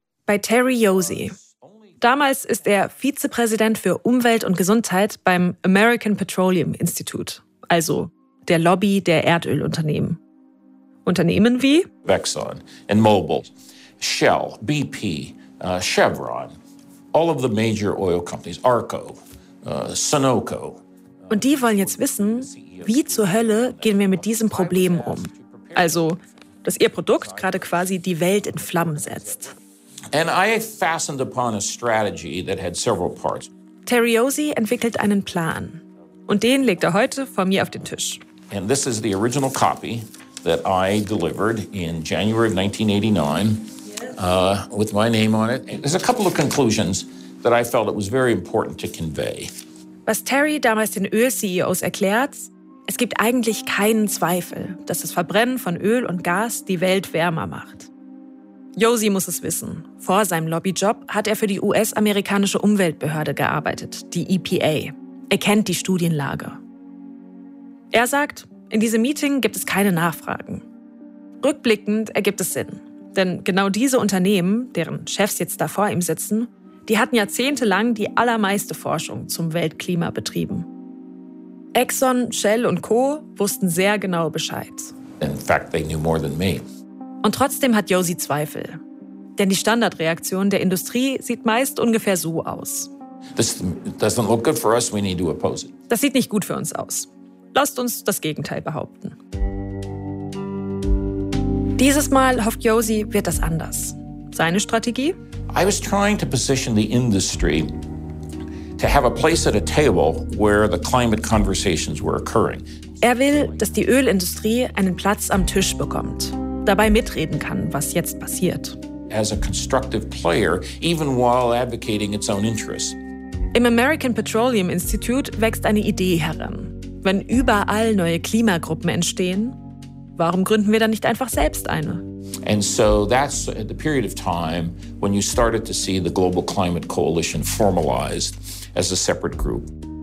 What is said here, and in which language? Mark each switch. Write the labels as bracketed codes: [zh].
[de] Bei Terry Yosi. Damals ist er Vizepräsident für Umwelt und Gesundheit beim American Petroleum Institute, also der Lobby der Erdölunternehmen. Unternehmen wie [en] Exxon and Mobil, Shell, BP, Chevron. All of the major oil companies, Arco, Sunoco. [de] Und die wollen jetzt wissen, wie zur Hölle gehen wir mit diesem Problem um? Also, dass ihr Produkt gerade quasi die Welt in Flammen setzt. [en] And I fastened upon a strategy that had several parts. [de] Terry Yosi entwickelt einen Plan. Und den legt er heute vor mir auf den Tisch. [en] And this is the original copy that I delivered in January of 1989, with my name on it. There's a couple of conclusions that I felt it was very important to convey. [de] Was Terry damals den Öl-CEOs erklärt, es gibt eigentlich keinen Zweifel, dass das Verbrennen von Öl und Gas die Welt wärmer macht. Josie muss es wissen. Vor seinem Lobbyjob hat er für die US-amerikanische Umweltbehörde gearbeitet, die EPA. Er kennt die Studienlage. Er sagt, in diesem Meeting gibt es keine Nachfragen. Rückblickend ergibt es Sinn. Denn genau diese Unternehmen, deren Chefs jetzt da vor ihm sitzen, die hatten jahrzehntelang die allermeiste Forschung zum Weltklima betrieben. Exxon, Shell und Co. wussten sehr genau Bescheid. [en] In fact, they knew more than me. [de] Und trotzdem hat Josie Zweifel. Denn die Standardreaktion der Industrie sieht meist ungefähr so aus. [en] This doesn't look good for us. We need to oppose it. [de] Das sieht nicht gut für uns aus. Lasst uns das Gegenteil behaupten. Dieses Mal hofft Josie, wird das anders. Seine Strategie? [en] I was trying to position the industry to have a place at a table where the climate conversations were occurring. [de] Er will, dass die Ölindustrie einen Platz am Tisch bekommt, dabei mitreden kann, was jetzt passiert. [en] As a constructive player, even while advocating its own interests. [de] Im American Petroleum Institute wächst eine Idee heran. Wenn überall neue Klimagruppen entstehen, warum gründen wir dann nicht einfach selbst eine? [en] And so that's the period of time when you started to see the Global Climate Coalition formalized as a separate group.